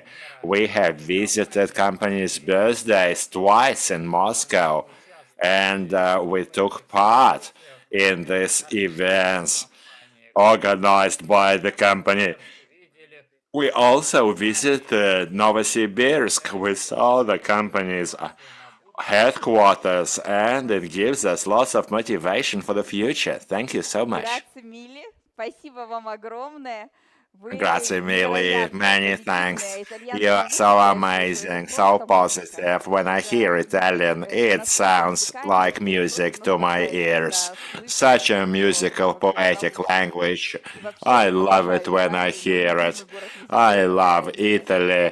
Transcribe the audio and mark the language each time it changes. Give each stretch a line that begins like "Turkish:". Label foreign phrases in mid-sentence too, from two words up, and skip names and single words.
English: We have visited company's birthdays twice in Moscow, and we took part in these events organized by the company. We also visited Novosibirsk with all the company's headquarters, and it gives us lots of motivation for the future. Thank you so much.
Italian: Grazie mille.
Russian: Спасибо вам огромное.
Italian: Grazie mille,
English: many thanks. You are so amazing, so positive. When I hear Italian, it sounds like music to my ears. Such a musical, poetic language. I love it when I hear it. I love Italy.